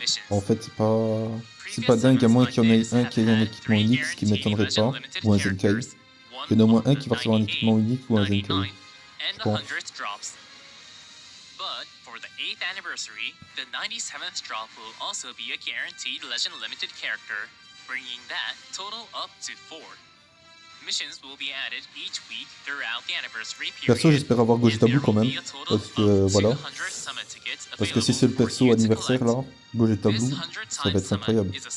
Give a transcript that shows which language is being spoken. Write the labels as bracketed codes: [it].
[fr] En fait, c'est pas dingue, à moins qu'il y en ait un qui ait un équipement unique, ce qui m'étonnerait pas, ou un Zenkai. Il y en a au moins un qui va recevoir un équipement unique ou un Zenkai. Je pense. [en] But for the 8th anniversary, the 97th drop will also be a guaranteed Legend Limited character, bringing that total up to 4. Missions will be added each week throughout the anniversary period. [fr] Perso, j'espère avoir Gogeta Blue quand même, parce que voilà. Parce que si c'est le perso anniversaire là, Gogeta Blue, ça va être incroyable.